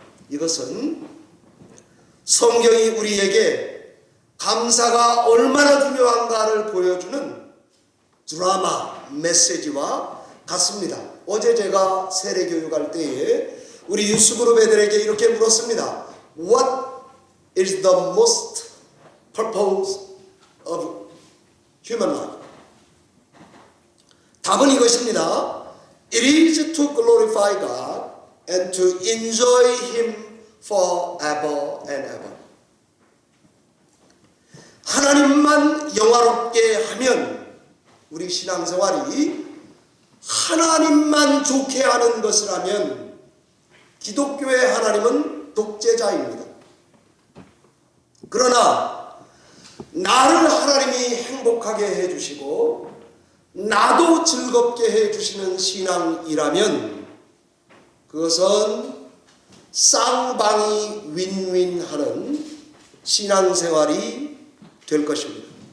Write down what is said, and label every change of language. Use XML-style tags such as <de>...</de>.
<ko>이것은 성경이 우리에게 감사가 얼마나 중요한가를 보여주는 드라마 메시지와 같습니다. 어제 제가 세례교육할 때에 우리 유스그룹 애들에게 이렇게 물었습니다.</ko> <en>What is the most purpose of human life?</en> <ko>답은 이것입니다.</ko> <en>It is to glorify God and to enjoy Him forever and ever.</en> <ko>하나님만 영화롭게 하면 우리 신앙생활이 하나님만 좋게 하는 것이라면 기독교의 하나님은 독재자입니다. 그러나 나를 하나님이 행복하게 해주시고 나도 즐겁게 해주시는 신앙이라면 그것은 쌍방이 윈윈하는 신앙생활이 될 것입니다.</ko>